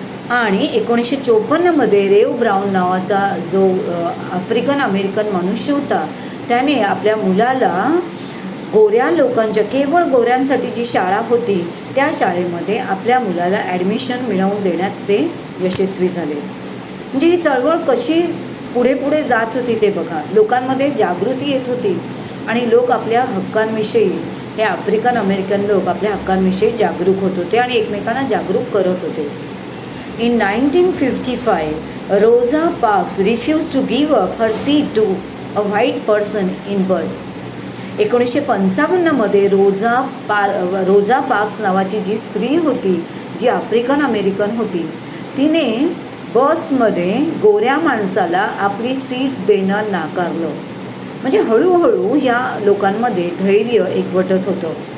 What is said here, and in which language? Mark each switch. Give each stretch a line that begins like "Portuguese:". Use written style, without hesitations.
Marathi: आणि 1954मध्ये रेव ब्राउन नावाचा जो आफ्रिकन अमेरिकन मनुष्य होता, त्याने आपल्या मुलाला गोऱ्या लोकांच्या, केवळ गोऱ्यांसाठी जी शाळा होती त्या शाळेमध्ये आपल्या मुलाला ॲडमिशन मिळवून देण्यात ते यशस्वी झाले. म्हणजे ही चळवळ कशी पुढे पुढे जात होती ते बघा. लोकांमध्ये जागृती येत होती आणि लोक आपल्या हक्कांविषयी, हे आफ्रिकन अमेरिकन लोक आपल्या हक्कांविषयी जागरूक होत होते आणि एकमेकांना जागरूक करत होते.
English: In 1955, Rosa Parks refused to give up her seat to a white person in bus.
Marathi: 1955मध्ये Roja parks नावाची जी स्त्री होती, जी आफ्रिकन अमेरिकन होती, तिने बसमध्ये गोऱ्या माणसाला आपली सीट देणं नाकारलं. म्हणजे हळूहळू या लोकांमध्ये धैर्य एकवटत होतं.